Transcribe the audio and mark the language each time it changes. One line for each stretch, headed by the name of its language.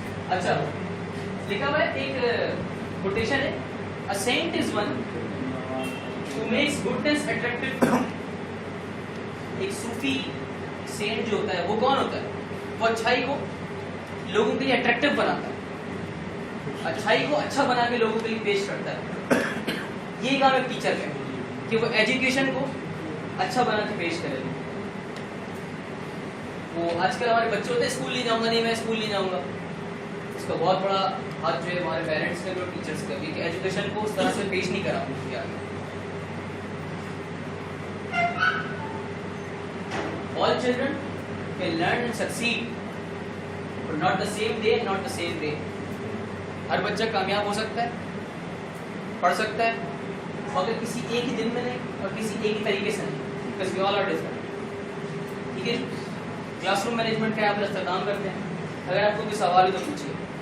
Urdu: اچھا لکھا ہوا ہے ایک کوٹیشن ہے,
English: a saint is one who makes goodness attractive.
Urdu: ایک صوفی سینٹ جو ہوتا ہے وہ کون ہوتا ہے؟ وہ اچھائی کو لوگوں کے لیے اٹریکٹیو بناتا ہے, اچھائی کو اچھا بنا کے لوگوں کے لیے پیش کرتا ہے. یہ کام ایک ٹیچر کا ہے کہ وہ ایجوکیشن کو اچھا بنا کے پیش کرے. وہ آج کل ہمارے بچے ہوتے ہیں اسکول نہیں جاؤں گا, نہیں میں اسکول نہیں جاؤں گا. اس کا بہت بڑا ہاتھ جو ہے ہمارے پیرنٹس کا بھی اور ٹیچرس کا بھی کہ ایجوکیشن کو اس طرح سے پیش نہیں کرا ان کے آگے.
English: All children can learn and succeed, but not the same day and not the same way.
Urdu: ہر بچہ کامیاب ہو سکتا ہے, پڑھ سکتا ہے, مگر کسی ایک ہی دن میں نہیں اور کسی ایک ہی طریقے سے نہیں,
English: because we all are different.
Urdu: ٹھیک ہے, کلاس روم مینجمنٹ کا آپ استعمال کرتے ہیں. اگر آپ کو کوئی سوال ہے تو پوچھیے.